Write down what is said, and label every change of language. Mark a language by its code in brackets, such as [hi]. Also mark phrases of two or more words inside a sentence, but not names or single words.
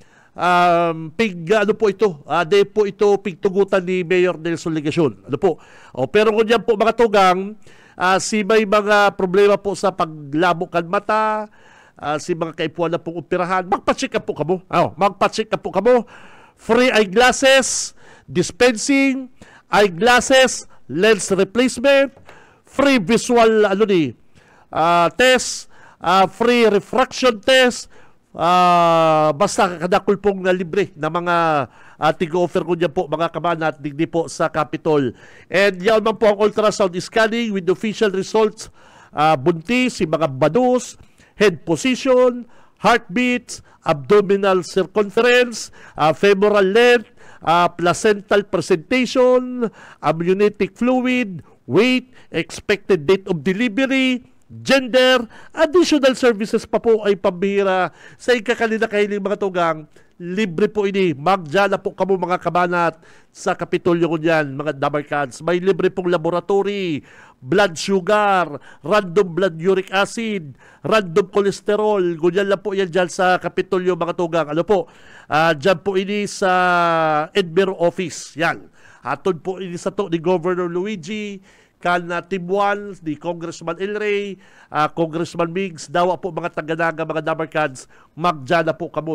[bik] Ano po ito? Day po ito pigtugutan ni Mayor Nelson Ligacion. Ano po? Pero kung dyan po mga tugang, si may mga problema po sa paglabo kan mata, si mga kaipuan na pong operahan, magpa-check up po kamo. Magpa-check up po kamo. [en] Free eyeglasses, dispensing, eyeglasses, lens replacement, free visual test, free refraction test, [bik] basta kadakul pong libre na mga tig-offer ko dyan po mga kabanat digdi po sa Capitol. And yan man po ang [en] ultrasound scanning with official results, [bik] buntis, si mga badus, [en] head position, heartbeats, abdominal circumference, femoral length, placental presentation, amniotic fluid, weight, expected date of delivery, gender, additional services [bik] pa po ay pambihira sa ikakalina kahiling mga tugang. Libre po ini. Magjala po kamo mga kabanat sa Kapitolyo ko dyan, mga dabarkads. May libre pong laboratory, [en] blood sugar, random blood uric acid, random cholesterol. [bik] Ganyan lang po yan dyan sa Kapitolyo mga tugang. Ano po? Dyan po ini sa Edmero office. Yan. Atod po ini sa to ni Governor Luigi, kan Team 1, ni Congressman El Rey, Congressman Migs, dawa po mga taga-Naga, mga dabarkads, magjana po kamo.